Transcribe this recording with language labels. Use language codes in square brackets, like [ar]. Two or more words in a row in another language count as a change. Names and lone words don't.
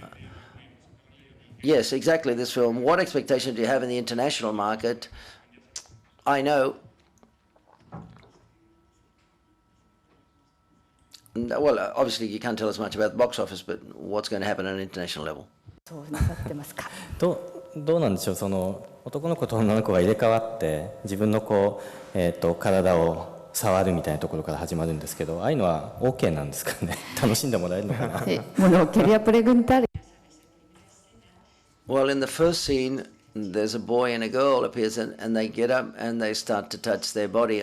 [en] Yes, exactly, this film. What expectation do you have in the international market? I know. Well, obviously you can't tell us much about the box office, but what's going to happen at an international level? [ja] そうなさってますか。どうなんでしょう、その男の子と女の子が入れ替わって自分の体を触るみたいなところから始まるんですけど、ああいうのは OK なんですかね。楽しんでもらえるのかな。 [es] Bueno, quería preguntar. [en] Well, in the first scene, there's a boy and a girl appears, and they get up and they start to touch their body.